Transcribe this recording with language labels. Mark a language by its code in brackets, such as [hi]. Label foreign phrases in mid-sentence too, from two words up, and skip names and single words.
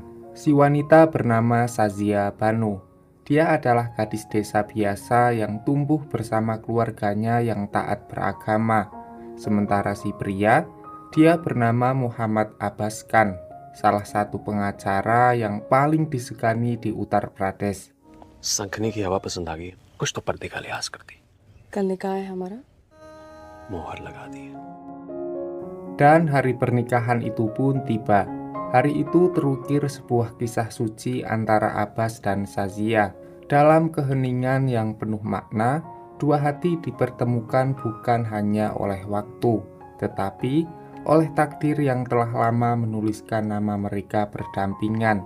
[id] Si wanita bernama Sazia Banu. Dia adalah gadis desa biasa yang tumbuh bersama keluarganya yang taat beragama. Sementara si pria, dia bernama Muhammad Abbas Khan, salah satu pengacara yang paling disegani di Uttar Pradesh. [hi] संखनी की हवा पसंद आ गई। कुछ तो पर्दे का लिहाज करती। कल निकाह है हमारा। मोहर लगा दी। [id] Dan hari pernikahan itu pun tiba. Hari itu terukir sebuah kisah suci antara Abbas dan Sazia. Dalam keheningan yang penuh makna, dua hati dipertemukan bukan hanya oleh waktu, tetapi oleh takdir yang telah lama menuliskan nama mereka berdampingan.